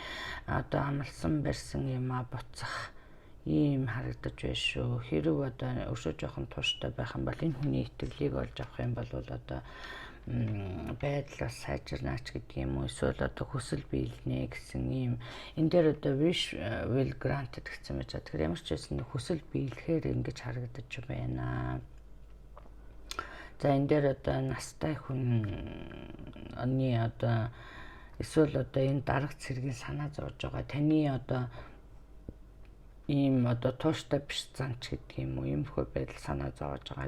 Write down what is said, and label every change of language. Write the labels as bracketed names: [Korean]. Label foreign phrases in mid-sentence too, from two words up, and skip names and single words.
[Mongolian] Одоо амлсан барьсан юмаа буцах ийм харагдаж байна шүү. Хэрэг одоо өшөө жоохон тууштай байх юм бол энэ хүний итгэлийг олж авах юм бол одоо байдлаас сайжирнаач гэдэг юм уу. Эсвэл одоо хүсэл биелнэ гэсэн ийм энэ дээр одоо [English] wish will granted [Mongolian] гэсэн байж байгаа. Тэгэхээр ямар ч байсан хүсэл биелэхээр ингэж харагдаж байна. За энэ дээр одоо настай хүний одоо эсвэл одоо энэ дарга цэргийн санаа зовж байгаа таны одоо ийм одоо тууштай биш занч гэдэг юм уу иймэрхүү байдал санаа зовж байгаа.